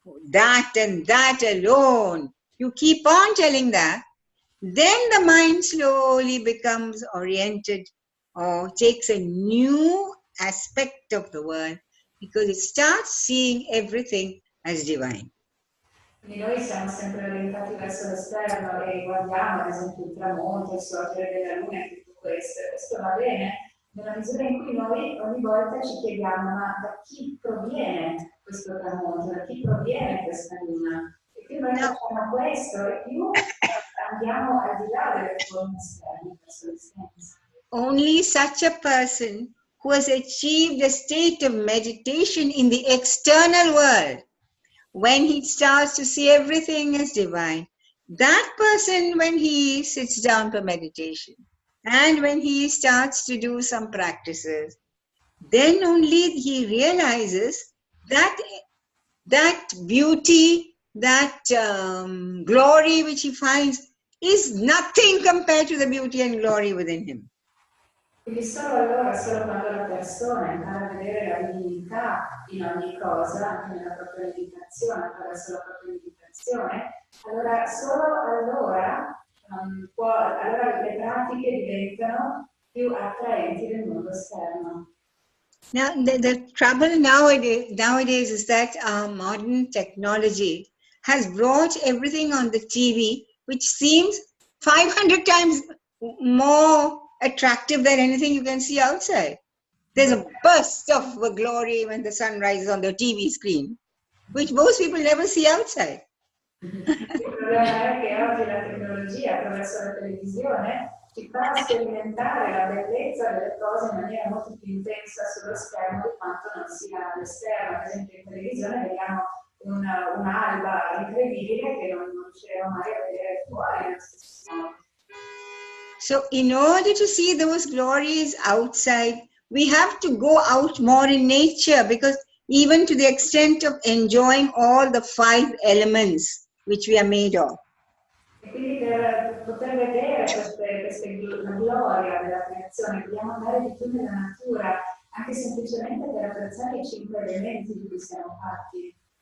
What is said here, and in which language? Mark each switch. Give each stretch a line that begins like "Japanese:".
English: That and that alone. You keep on telling that, then the mind slowly becomes oriented or takes a new aspect of the world because it starts seeing everything as divine.
Italian: Quindi noi siamo sempre orientati verso l'esterno e guardiamo ad esempio il tramonto, il sorgere della luna e tutto questo. E questo va bene nella misura in cui noi ogni volta ci chiediamo ma da chi proviene questo tramonto, da chi proviene questa luna? E più noi facciamo questo e più andiamo al di là delle forme esterne verso l'essenza.
English: Only such a person who has achieved a state of meditation in the external world, when he starts to see everything as divine, that person, when he sits down for meditation and when he starts to do some practices, then only he realizes that beauty, that glory which he finds is nothing compared to the beauty and glory within him.
Italian: Quindi solo allora, solo quando la persona impara a vedere la divinità in ogni cosa, anche nella propria meditazione, attraverso la propria meditazione, allora solo allora, allora le pratiche diventano più attraenti del mondo esterno.
English: Now, the trouble nowadays is that our modern technology has brought everything on the TV, which seems 500 times more attractive than anything you can see outside. There's a burst of glory when the sun rises on the TV screen, which most people never see outside.
Italian: Il problema è che oggi la tecnologia attraverso la televisione ci fa sperimentare la bellezza delle cose in maniera molto più intensa sullo schermo di quanto non sia all'esterno. Ad esempio in televisione vediamo un'alba incredibile che non riusciremo mai a vedere fuori nello stesso modo.
English: So in order to see those glories outside, we have to go out more in nature, because even to the extent of enjoying all the 5 elements which we are made of.
Italian: E quindi per poter vedere la gloria della creazione dobbiamo andare di più nella natura, anche semplicemente per apprezzare i 5 elementi di cui siamo fatti.